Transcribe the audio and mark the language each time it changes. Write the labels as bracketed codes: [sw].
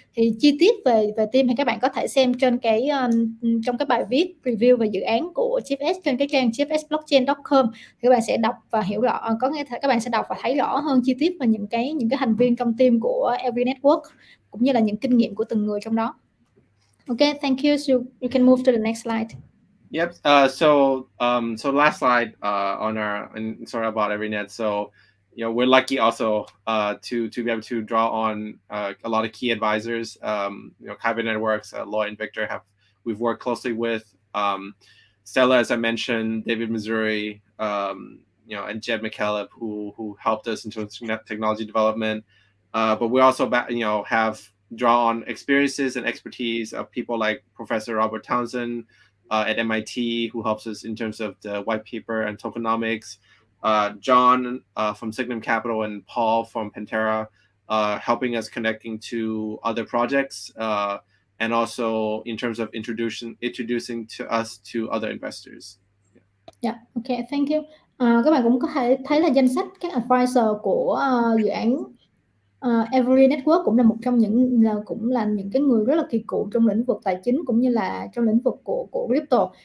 [vi] Thì chi tiết về team thì các bạn có thể xem trên cái trong cái bài viết review về dự án của GFS trên cái trang gfsblockchain.com, thì các bạn sẽ đọc và hiểu rõ, có nghĩa các bạn sẽ đọc và thấy rõ hơn chi tiết về những cái thành viên trong team của Evry Network cũng như là những kinh nghiệm của từng người trong đó. [en] Okay, thank you. So you can move to the next slide. Yep. So last slide on our and sort of about EvryNet. So we're lucky also to be able to draw on a lot of key advisors. Kyber Networks, Lloyd and Victor we've worked closely with. Stella, as I mentioned, David Missouri, and Jed McKellop, who helped us into technology development. But we also have draw on experiences and expertise of people like Professor Robert Townsend at MIT, who helps us in terms of the white paper and tokenomics. John from Signum Capital and Paul from Pantera, helping us connecting to other projects, and also in terms of introducing to us to other investors. Yeah, okay, thank you. [vi] Các bạn cũng có thể thấy là danh sách các advisor của dự án Evry Network cũng là một trong những cái người rất là kỳ cựu trong lĩnh vực tài chính cũng như là trong lĩnh vực của crypto.